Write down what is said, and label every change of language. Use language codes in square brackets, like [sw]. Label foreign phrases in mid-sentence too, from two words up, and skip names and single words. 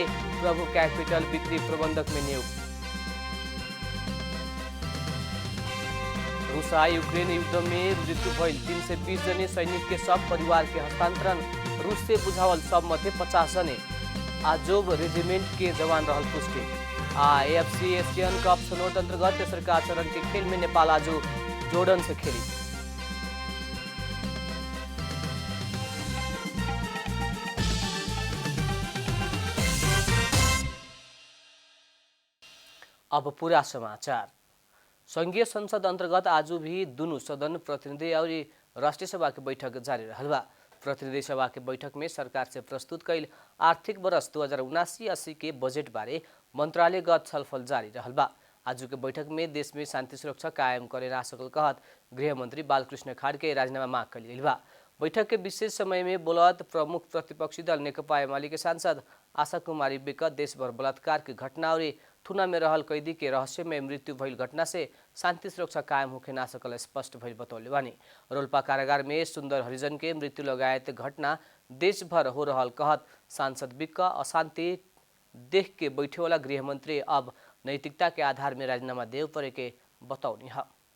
[bho] प्रभु कैपिटल बिक्री प्रबंधक में नियुक्त। रूसा यूक्रेन युद्ध में मृत्यु भइल 320 जने सैनिक के सब परिवार के हस्तांतरण। रूस से बुझावल सब मध्य 50 जने आजोब रेजिमेंट के जवान रहल पुष्टि। एएफसी एशियन कप छनौट अंतर्गत तेसरका चरण के खेल में नेपाल आज जोर्डन से खेली। अब पूरा समाचार। संघीय संसद अंतर्गत आज भी दोनों सदन प्रतिनिधि और राष्ट्रीय सभा की बैठक जारी रहल बा। प्रतिनिधि सभा के बैठक में सरकार से प्रस्तुत कैल आर्थिक वर्ष 2079-80 के बजेट बारे मंत्रालयगत छलफल जारी रहल बा। आज के बैठक में देश में शांति सुरक्षा कायम करे ना सकल कहत गृह मंत्री बालकृष्ण खाड़के राजीनामा मांग कइल गेल बा। बैठक के विशेष समय में बोलत प्रमुख प्रतिपक्षी दल नेकपा एमाले के सांसद आशा कुमारी विक देशभर बलात्कार की घटना और थुना में रहल कैदी के रहस्यमय मृत्यु भइल घटना से शांति सुरक्षा कायम होखे ना सकल स्पष्ट भइल बतौले बानी। रोल्पा कारागार में सुंदर हरिजन के मृत्यु लगायत घटना देशभर हो रहल कहत सांसद विक अशांति देख के बैठे वाला गृह मंत्री अब नैतिकता के आधार में राजीनामा देव परे के बतौनी है।